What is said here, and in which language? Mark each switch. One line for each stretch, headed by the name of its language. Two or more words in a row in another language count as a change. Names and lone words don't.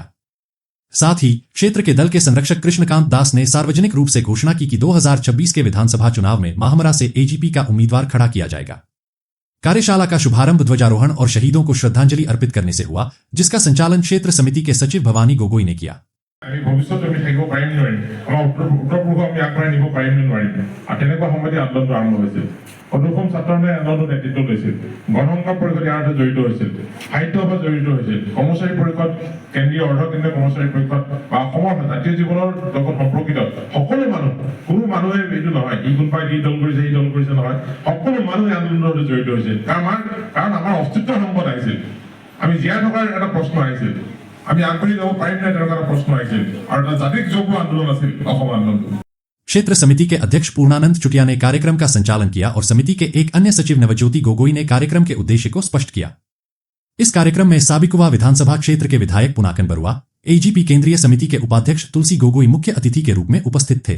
Hindi: साथ ही क्षेत्र के दल के संरक्षक कृष्णकांत दास ने सार्वजनिक रूप से घोषणा की कि 2026 के विधानसभा चुनाव में माहमरा से एजीपी का उम्मीदवार खड़ा किया जाएगा। कार्यशाला का शुभारंभ ध्वजारोहण और शहीदों को श्रद्धांजलि अर्पित करने से हुआ, जिसका संचालन क्षेत्र समिति के सचिव भवानी गोगोई ने किया।
Assamese: অনুপম ছাত্ৰনে আন্দোলনৰ নেতৃত্ব লৈছিল। গণসংখ্যা পৰিষদ ইয়াৰ সৈতে জড়িত হৈছিল, সাহিত্য সভা জড়িত হৈছিল, কৰ্মচাৰী পৰিষদ, কেন্দ্ৰীয় অৰ্ধকেন্দ্ৰীয় কৰ্মচাৰী পৰিষদ বা অসমৰ জাতীয় জীৱনৰ লগত সম্পৰ্কিত সকলো মানুহ, কোনো মানুহে এইটো নহয় ই কোনোবাই ই দল কৰিছে ই দল কৰিছে নহয়, সকলো মানুহে আন্দোলনৰ সৈতে জড়িত হৈছিল। কাৰণ আমাৰ অস্তিত্ব সম্পদ আহিছিল, আমি জীয়াই থকাৰ এটা প্ৰশ্ন আহিছিল, আমি আগবাঢ়ি যাব পাৰিম নাই তেনেকুৱা এটা প্ৰশ্ন আহিছিল, আৰু এটা জাতিক যোগ্য আন্দোলন আছিল অসম আন্দোলন।
Hindi: क्षेत्र समिति के अध्यक्ष पूर्णानंद चुटिया ने कार्यक्रम का संचालन किया और समिति के एक अन्य सचिव नवज्योति गोगोई ने कार्यक्रम के उद्देश्य को स्पष्ट किया। इस कार्यक्रम में साबिकुवा विधानसभा क्षेत्र के विधायक पुनाकन बरुआ, एजीपी केंद्रीय समिति के उपाध्यक्ष तुलसी गोगोई मुख्य अतिथि के रूप में उपस्थित थे।